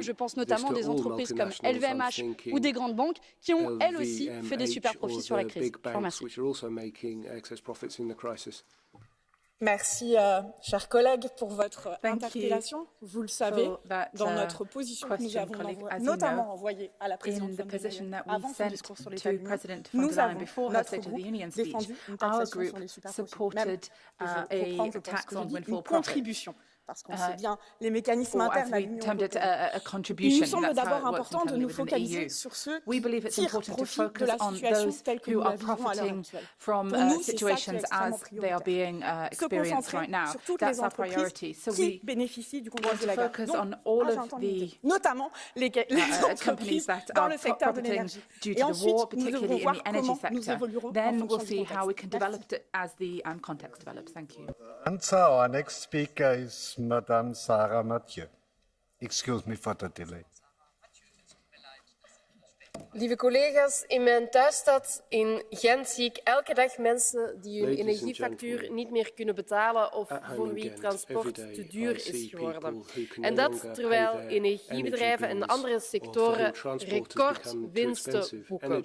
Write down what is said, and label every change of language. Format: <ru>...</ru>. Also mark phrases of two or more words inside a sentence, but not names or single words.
<fr>Je pense notamment des entreprises comme LVMH ou des grandes banques qui ont, elles aussi, fait des super-profits sur la crise. Je vous remercie. Merci, chers collègues, pour votre interpellation. Vous le savez, dans notre position que nous avons notamment envoyée à la présidente von der Leyen avant son discours sur l'état de l'Union, nous avons, notre groupe, défendu une taxation sur les super-profits, même, pour prendre, je pense que je dis, une contribution. Parce qu'on sait bien les mécanismes internes à l'Union européenne. Il nous semble d'abord important de nous focaliser sur ceux qui tirent profit de la situation telle que nous la vivons à l'heure actuelle. Pour nous, c'est ça qui est extrêmement prioritaire. Se concentrer sur toutes les entreprises qui bénéficient du contrôle de la guerre. Donc, j'entends l'idée, notamment les entreprises dans le secteur de l'énergie. Et ensuite, nous devrons voir comment nous évoluerons en fonction du contexte.</fr> <en>Our next speaker is Madame Sarah Mathieu. Excuse me for the delay.</en> <nl>Lieve collega's, in mijn thuisstad in Gent zie ik elke dag mensen die hun energiefactuur niet meer kunnen betalen of voor wie transport te duur is geworden. En dat terwijl energiebedrijven en andere sectoren recordwinsten boeken.</nl>